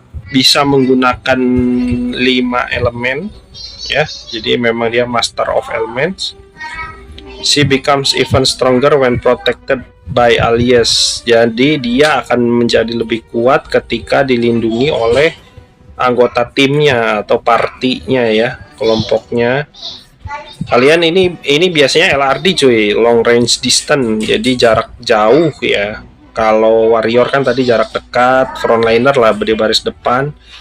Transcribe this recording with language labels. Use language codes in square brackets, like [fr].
[id] Bisa menggunakan 5 elemen ya. Jadi memang dia master of elements. [en] She becomes even stronger when protected by allies. [id] Jadi dia akan menjadi lebih kuat ketika dilindungi oleh anggota timnya atau partinya ya, kelompoknya. Kalian ini biasanya LRD cuy, long range distance, jadi jarak jauh ya. Kalau warrior kan tadi jarak dekat, frontliner lah di baris depan.